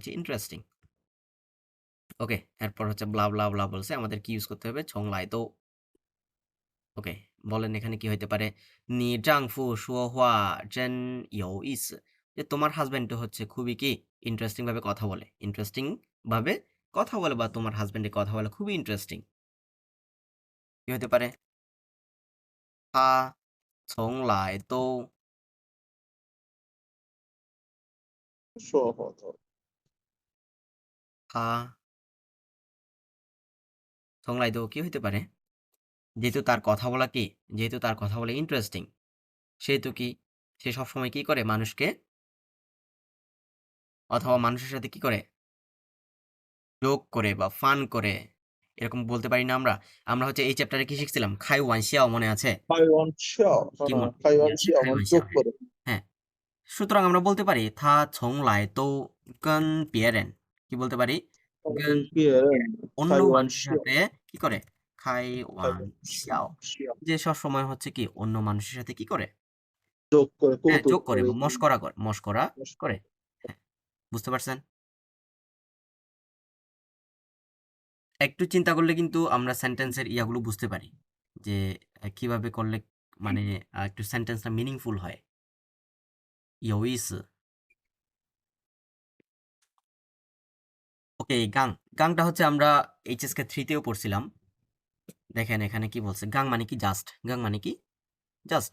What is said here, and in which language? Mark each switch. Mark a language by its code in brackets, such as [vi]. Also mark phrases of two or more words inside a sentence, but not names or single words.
[bn] হচ্ছে ইন্টারেস্টিং ওকে এরপর হচ্ছে ব্লা ব্লা ব্লা বলছে আমাদের কি ইউজ করতে হবে ছংলাই তো ওকে বলেন এখানে কি হইতে পারে [zh] 你丈夫说话真有意思 [bn] যে তোমার হাজবেন্ড হচ্ছে খুবই কি ইন্টারেস্টিং ভাবে কথা বলে ইন্টারেস্টিং ভাবে কথা বলে বা তোমার হাজবেন্ডের কথা বলে খুবই ইন্টারেস্টিং কি হতে পারে [zh] 他从来都说话的他从来都 [bn] কি হইতে পারে যেহেতু তার কথা বলা কি যেহেতু তার কথা বলা ইন্টারেস্টিং সেহেতু কি সে সবসময় কি করে মানুষকে অথবা মানুষের সাথে কি করে জোক করে বা ফান করে এরকম বলতে পারি না আমরা আমরা হচ্ছে এই চ্যাপ্টারে কি শিখছিলাম [zh] 开玩笑 [bn] মনে আছে [zh] 开玩笑 [bn] কি মনে [zh] 开 [bn] মনে [zh] 玩 [bn] আছে [zh] 笑 খাই 蛮 ওয়ানশিয়াও 中 [bn] হ্যাঁ [zh] 国的 [bn] হ্যাঁ সুতরাং আমরা বলতে পারি [zh] 他从来都跟别人 [bn] কি বলতে পারি 跟 [zh] 跟别人 [bn] অন্য [zh] 开玩 [bn] মানুষের [zh] 笑 [bn] সাথে কি করে খাই [zh] 开 ওয়ান 玩 শিয়াও 笑 [bn] যে সব সময় হচ্ছে কি অন্য মানুষের সাথে কি করে [zh] 中国 [bn] হ্যাঁ [zh] 沟 [bn] যোগ [zh] 通 [bn] করে করে বা মস্করা করে মস্করা [zh] 我 [bn] করে [zh] 说 [bn] হ্যাঁ বুঝতে পারছেন একটু চিন্তা করলে কিন্তু আমরা সেন্টেন্সের ইয়াগুলো বুঝতে পারি যে কিভাবে করলে মানে একটু সেন্টেন্সটা মিনিংফুল হয় [zh] 有意思 [bn] ওকে গাং গাংটা হচ্ছে আমরা এইচএসকে 3তেও পড়ছিলাম দেখেন এখানে কি বলছে গাং মানে কি জাস্ট গাং মানে কি জাস্ট